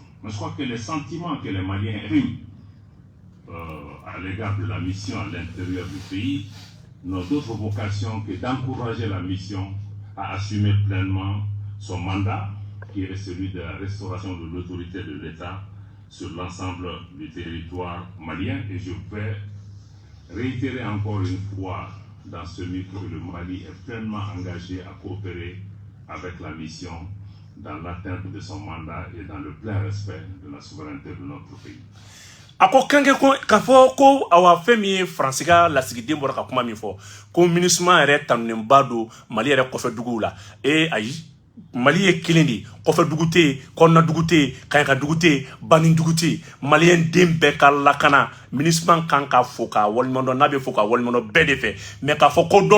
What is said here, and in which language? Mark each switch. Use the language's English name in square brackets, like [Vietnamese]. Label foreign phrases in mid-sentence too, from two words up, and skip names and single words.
[French] Mais je crois que les sentiments que les Maliens expriment à l'égard de la mission à l'intérieur du pays n'ont d'autre vocation que d'encourager la mission à assumer pleinement son mandat, qui est celui de la restauration de l'autorité de l'État sur l'ensemble du territoire malien. Et je vais réitérer encore une fois dans ce micro que le Mali est pleinement engagé à coopérer avec la mission dans l'atteinte de son mandat et dans le plein respect de la souveraineté de notre pays. [Bambara] Ako kanke ko ka fɔ ko awa fɛn min ye Faransi ka lasigiden bɔra ka kuma min fɔ ko MINUSMA yɛrɛ tanunenba don Mali yɛrɛ kɔfɛ duguw la ayi Mali ye kelen de kɔfɛ dugu tɛ yen kɔnɔna dugu tɛ yen kaɲaka dugu tɛ yen bani dugu tɛ yen Maliyɛn den bɛɛ ka lakana MINUSMA kan ka fo ka waliɲuman dɔn n'a bɛ fo ka waliɲuman dɔn bɛɛ de fɛ mais k'a fɔ ko dɔ